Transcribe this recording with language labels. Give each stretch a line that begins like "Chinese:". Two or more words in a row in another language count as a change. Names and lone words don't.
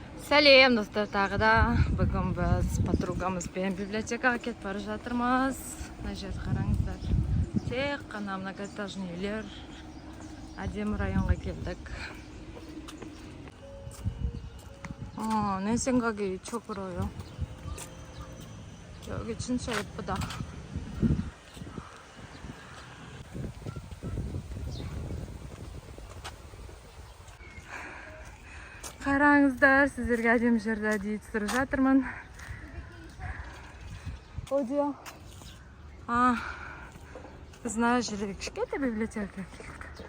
Kazakh: Сәлем достар, тағы да бүгін біз подругамызбен библиотекаға кетіп бара жатырмыз. Мына жерді қараңыздар. Тек қана многоэтажный үйлер. Әдемі районға келдік.
Korean: 내 생각이 이쪽으로요. 여기 진짜 예쁘다.
Kazakh: Қараңыздар, сіздерге әдемі жерді әдейі түсіріп жатырмын. Одио. Біз мына жерде кішкентай библиотека келдік.